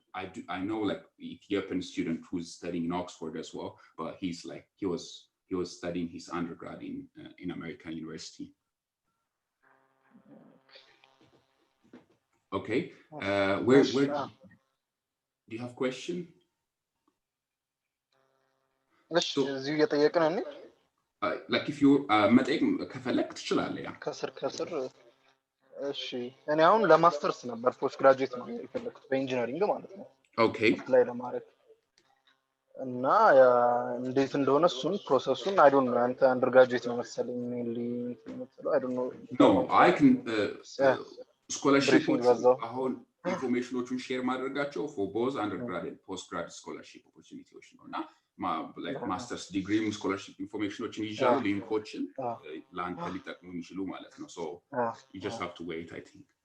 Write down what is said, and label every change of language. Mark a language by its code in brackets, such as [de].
[en] I know like Ethiopian student who's studying in Oxford as well, but he was studying his undergrad in American university. Okay, where do you have question? [am] እዚሁ እየጠየቅን እንዴ? like if you መጠየቅ ከፈለክ ትችላለህ ያ ከስር እሺ እኔ አሁን ለማስተርስ ነበር ፖስት ግራጁዌት ነው የፈለኩት በኢንጂነሪንግ ማለት ነው [en] ኦኬ [am] ላይ ለማድረግ እና እንዴት እንደሆነ እሱን ፕሮሰሱን አይ ዶንት ኖ አንተ አንደር ግራጁዌት ነው መሰለኝ ሜንሊ የምትለው አይ ዶንት ኖ [en] no I can scholarship [am] በዛው አሁን ኢንፎርሜሽኖቹን ሼር ማድረጋቸው for both undergrad and postgrad scholarship opportunities ነው እና like master's degree scholarship information ይዣሉ ሊንኮችን ላንተ ሊጠቅሙ ይችላሉ ማለት ነው so you just have to wait I think